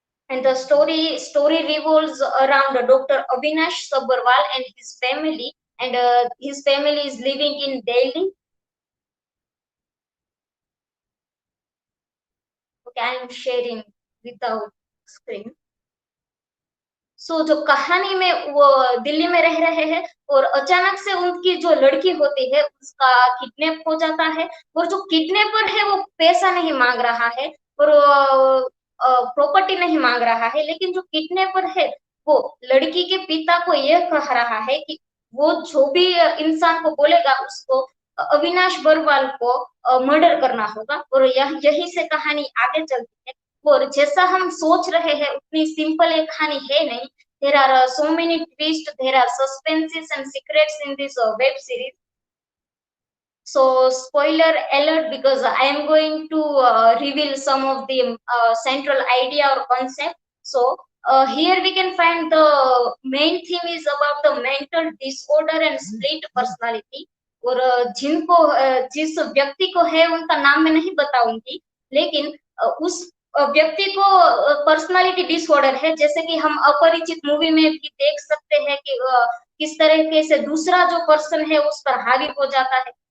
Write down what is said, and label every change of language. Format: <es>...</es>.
<en>And the story revolves around Dr. Avinash Sabharwal and his family. And his family is living in Delhi. Okay, I am sharing without screen.</en> <hi>सो जो कहानी में वो दिल्ली में रह रहे हैं और अचानक से उनकी जो लड़की होती है उसका किडनैप हो जाता है, और जो किडनैपर है वो पैसा नहीं मांग रहा है और प्रॉपर्टी नहीं मांग रहा है, लेकिन जो किडनैपर है वो लड़की के पिता को यह कह रहा है कि वो जो भी इंसान को बोलेगा उसको अविनाश बरवाल को मर्डर करना होगा, और यही से कहानी आगे चलती है। और जैसा हम सोच रहे हैं उतनी सिंपल एक कहानी है नहीं।</hi> <en>There are so many twists, there are suspenses and secrets in this web series. So spoiler alert, because I am going to reveal some of the central idea or concept. So here we can find the main theme is about the mental disorder and split personality.</en> <hi>और जिनको जिस व्यक्ति को है उनका नाम मैं नहीं बताऊंगी, लेकिन उस व्यक्ति को पर्सनालिटी डिसऑर्डर है, जैसे कि हम अपरिचित मूवी में भी देख सकते हैं कि किस तरीके से दूसरा जो पर्सन है उस पर हावी हो जाता है।</hi>